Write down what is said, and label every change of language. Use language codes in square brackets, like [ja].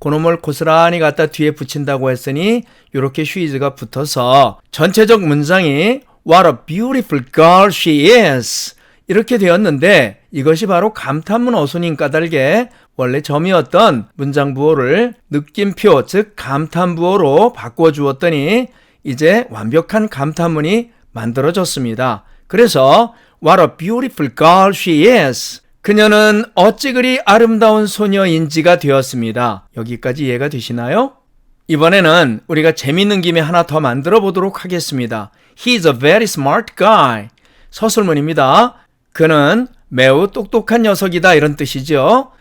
[ko] 그놈을 고스란히 갖다 뒤에 붙인다고 했으니 이렇게 she's가 붙어서 전체적 문장이 [en] What a beautiful girl she is [ko] 이렇게 되었는데 이것이 바로 감탄문 어순인 까닭에 원래 점이었던 문장 부호를 느낌표 즉 감탄 부호로 바꿔주었더니 이제 완벽한 감탄문이 만들어졌습니다. 그래서 [en] What a beautiful girl she is. [ko] 그녀는 어찌 그리 아름다운 소녀인지가 되었습니다. 여기까지 이해가 되시나요? 이번에는 우리가 재밌는 김에 하나 더 만들어 보도록 하겠습니다. [en] He's a very smart guy. [ko] 서술문입니다. 그는 매우 똑똑한 녀석이다 이런 뜻이죠.